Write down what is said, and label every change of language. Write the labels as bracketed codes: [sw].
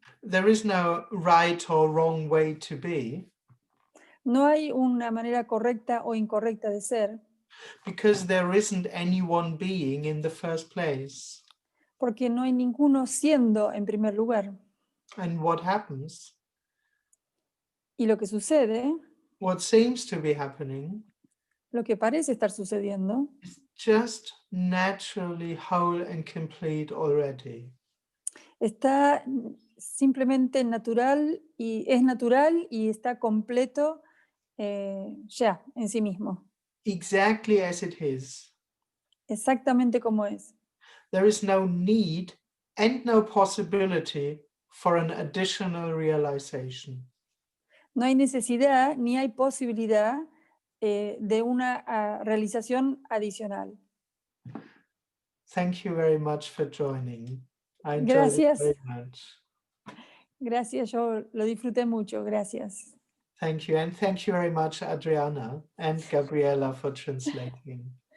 [en] There is no right or wrong way to be. [es] No hay una manera correcta o incorrecta de ser. [en] Because there isn't any one being in the first place. [es] Porque no hay ninguno siendo en primer lugar. [en] And what happens? [es] Y lo que sucede, [en] What seems to be happening [es] lo que parece estar sucediendo, [en] is just naturally whole and complete already. [es] está simplemente natural y es natural y está completo ya en sí mismo, [en] Exactly as it is. [es] exactamente como es. [en] There is no need and no possibility for an additional realization. [es] No hay necesidad ni hay posibilidad de una realización adicional. [en] Thank you very much for joining. I enjoyed it [es] Gracias. [en] very much. [es] Gracias, yo lo disfruté mucho, gracias. [en] Thank you. And thank you very much, Adriana and Gabriela, for translating.